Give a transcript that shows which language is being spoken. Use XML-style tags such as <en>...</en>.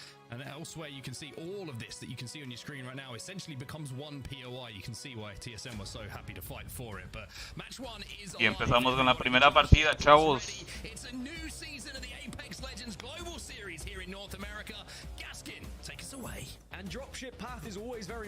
<en>And elsewhere you can see all of this that you can see on your screen right now essentially becomes one POI. You can see why TSM was so happy to fight for it. But match 1 is</en> <es>y empezamos con la primera partida, chavos.</es> <en>It's a new season of the Apex Legends Global Series here in North America. Gaskin, take us away. And dropship path is always very</en>